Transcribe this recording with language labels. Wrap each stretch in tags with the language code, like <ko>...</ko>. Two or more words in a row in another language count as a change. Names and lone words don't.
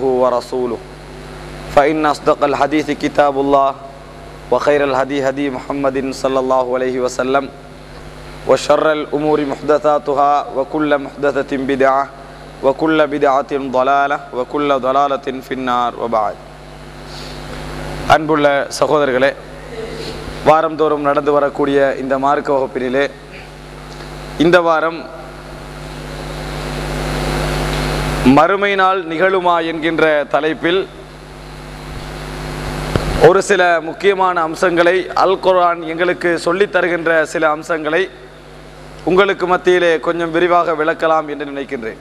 <ar>ورسوله فإن أصدق الحديث كتاب الله وخير الهدي هدي محمد صلى الله عليه وسلم وشر الأمور محدثاتها وكل محدثة بدعة وكل بدعة ضلالة وكل ضلالة في النار وبعد</ar> <ta>அன்புள்ள சகோதரர்களே, வாரந்தோறும் நடந்து வரக்கூடிய இந்த மார்க்க வகுப்பினிலே இந்த வாரம் மறுமை நாள் நிகழுமா என்கின்ற தலைப்பில் ஒரு சில முக்கியமான அம்சங்களை, அல் குர்ஆன் எங்களுக்கு சொல்லித் தருகின்ற சில அம்சங்களை உங்களுக்கு மத்தியிலே கொஞ்சம் விரிவாக விளக்கலாம் என்று நினைக்கின்றேன்.</ta>